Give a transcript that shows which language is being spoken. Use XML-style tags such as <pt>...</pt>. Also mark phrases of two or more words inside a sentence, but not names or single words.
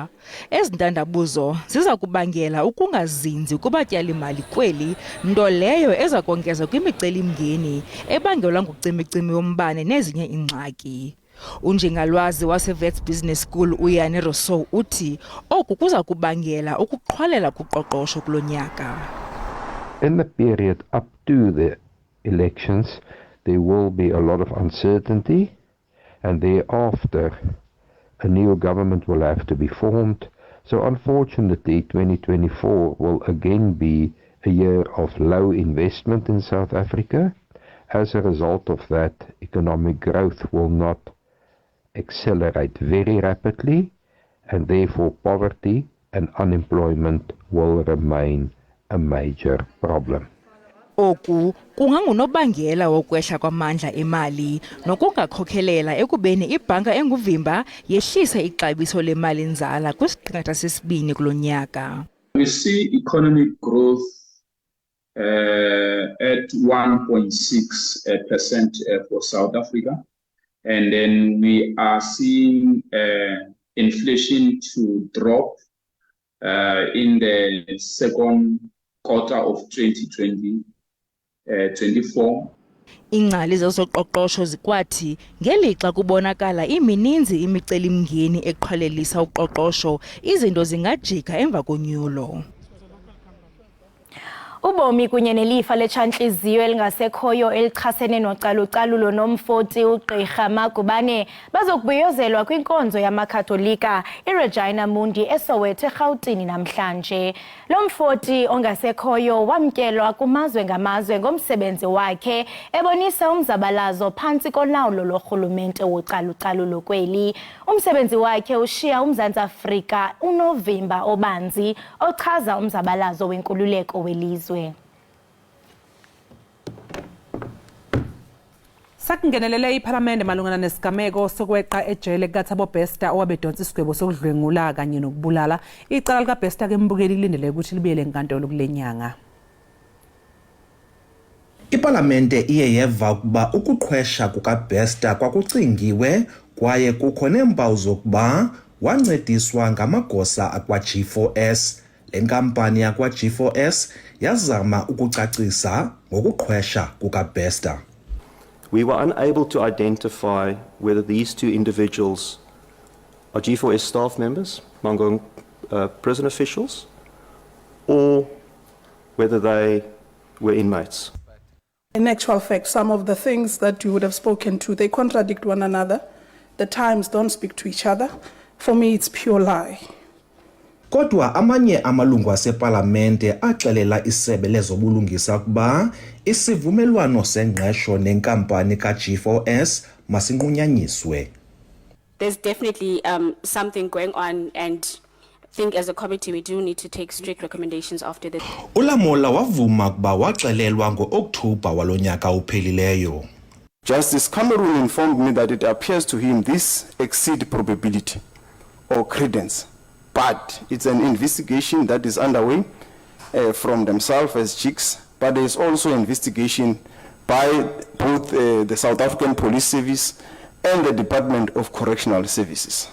<xh>Ezi ntandabuzo ziza kubangela ukungazinzi kubatyali-mali kweli, nto leyo eza kongeza kwimiceli-mngeni ebangelwa ngucimicimi wombane nezinye ingxaki. Unjingalwazi waseWits Business School uYane Rousseau uthi oku kuza kubangela ukuqhwalela kuqoqosho kulo nyaka.</xh> <en>In the period up to the elections, there will be a lot of uncertainty, and thereafter a new government will have to be formed. So unfortunately, 2024 will again be a year of low investment in South Africa. As a result of that, economic growth will not accelerate very rapidly, and therefore poverty and unemployment will remain a major problem.</en> <xh>Oku kungangunobangela wokwehla kwamandla emali nokungakhokhelela ekubeni ibhanka enguvimba yehlise ixabiso lemali nzala kwisiqingatha sesibini kulo nyaka.</xh> <en>We see economic growth at 1.6% for South Africa, and then we are seeing inflation to drop in the second quarter of 2024.</en> <xh>Ingcali zezoqoqosho zikwathi ngelixa kubonakala imininzi imiceli-mngeni eqhwalelisa uqoqosho izinto zingajika emva konyulo. Ubomi kunye nelifa letshantliziyo elingasekhoyo elichasene nocalucalulo nomfoti uGqirha Magubane bazokubhiyozelwa kwinkonzo yamakatolika iRegina Mundi eSoweto eRhawutini namhlanje. Lo mfoti ongasekhoyo wamkelwa kumazwe ngamazwe ngomsebenzi wakhe ebonisa umzabalazo phantsi kolawulo lorhulumente wocalucalulo kweli. Umsebenzi wakhe ushiya uMzantsi Afrika unovimba obanzi ochaza umzabalazo wenkululeko welizwe. Sakungenelele iParliament malungana nesigameko sokweqa ejele kaThabo Bester owabedonsa isigwebo sokudlwengula kanye nokubulala. Icala lika Bester ke mbukeli lindele ukuthi libuyele enkantolo kulenyanga. Ipalamente iye yeva ukuba ukuqhwesha kukaBester kwakucingiwe kwaye kukho neempawu zokuba wancediswa ngamagosa akwa-G4S. Le nkampani yakwa-G4S yazama ukucacisa ngokuqhwesha kukaBester.</xh> <en>We were unable to identify whether these two individuals are G4S staff members, Mangong prison officials, or whether they were inmates. In actual fact, some of the things that you would have spoken to, they contradict one another. The times don't speak to each other. For me, it's pure lie.</en> <xh>Kodwa amanye amalungu asepalamente axelela isebe lezobulungisa ukuba isivumelwano sengqesho nenkampani ka-G4S masinqunyanyiswe.</xh> <en>There's definitely something going on, and I think as a committee we do need to take strict recommendations after this.</en> <xh>Ulamola wavuma ukuba waxelelwa ngo-Okthobha walonyaka uphelileyo.</xh> <en>Justice Cameron informed me that it appears to him this exceeds probability or credence, but it's an investigation that is underway from themselves as JICs, but there is also investigation by both the South African Police Service and the Department of Correctional Services.</en>